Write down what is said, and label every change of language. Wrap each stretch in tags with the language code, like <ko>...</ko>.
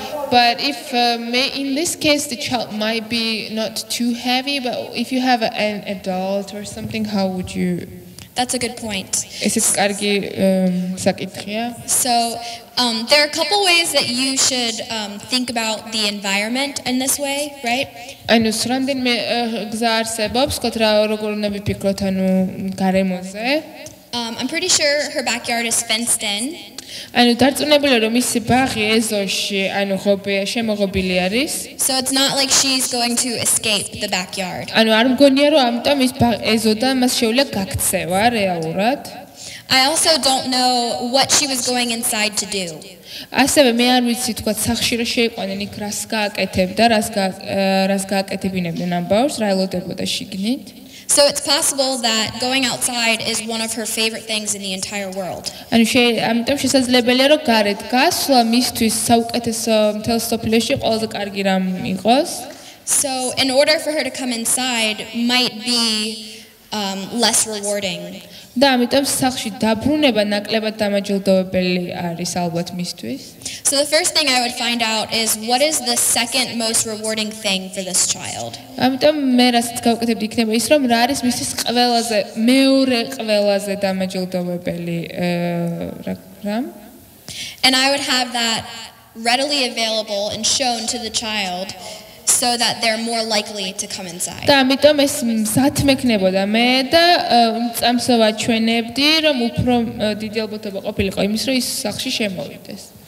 <en>But if in this case the child might be not too heavy, but if you have an adult or something, how would you? That's a good point.</en> <ka>ესეც კარგი საკითხია.</ka> <en>So there are a couple ways that you should think about the environment in this way, right?</en> <ka>ანუ რამდენიმე გზა არსებობს, თქო რა როგორ უნდა ვიფიქროთ ანუ გარემოზე.</ka> <en>I'm pretty sure her backyard is fenced in.</en> <ka>ანუ დარწმუნებულია რომ მისი ბაღი ეზოში ანუ შემოღობილი არის.</ka> <en>So it's not like she's going to escape the backyard.</en> <ka>ანუ არ მგონია რომ ამიტომ ის ეზოდან მას შეუძლია გაქცევა რეალურად.</ka> <en>I also don't know what she was going inside to do.</en> <ka>ასევე მე არ ვიცი თქვა სახლში რა შეიყვანენ იქ რას გააკეთებდა, რას გააკეთებინებდნენ ამ ბავშვს, რა ელოდებოდა შიგნით.</ka> <en>So it's possible that going outside is one of her favorite things in the entire world.</en> <ka>ანუ ამიტომ შესაძლებელია რომ გარეთ გასვლა მისთვის საუკეთესო მთელ სოფლიოში ყველაზე კარგი რამ იყოს.</ka> <en>So in order for her to come inside might be less rewarding.</en> <ka>და ამიტომ სახლში დაბრუნება ნაკლებად დამაჯილდოვებელი არის ალბათ მისთვის.</ka> <en>So the first thing I would find out is what is the second most rewarding thing for this child.</en> <ka>ამიტომ მე რასაც გავუკეთებდი იქნება ის რომ რა არის მისთვის მეორე ყველაზე დამაჯილდოვებელი რამ.</ka> <en>And I would have that readily available and shown to the child so that they're more likely to come inside.</en> <ka>და ამიტომ ეს მზად მექნებოდა მე და წამსო ვაჩვენებდი რომ უფრო დიდი ალბათობა ყოფილიყო იმის რომ ის სახლში შემოვიდეს.</ka>